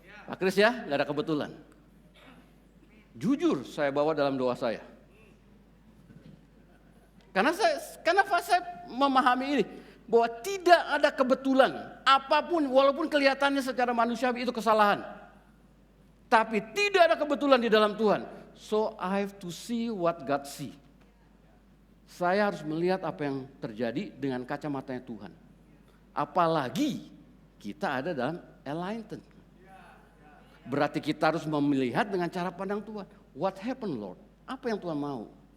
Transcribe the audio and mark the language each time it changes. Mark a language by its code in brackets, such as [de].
[id] Pak Kris ya, nggak ada kebetulan. Jujur saya bawa dalam doa saya. Karena saya memahami ini bahwa tidak ada kebetulan apapun walaupun kelihatannya secara manusiawi itu kesalahan. Tapi tidak ada kebetulan di dalam Tuhan. [en] So I have to see what God see. [id] Saya harus melihat apa yang terjadi dengan kacamatanya Tuhan. Apalagi kita ada dalam enlightenment. Berarti kita harus melihat dengan cara pandang Tuhan. [en] What happened Lord? [id] Apa yang Tuhan mau?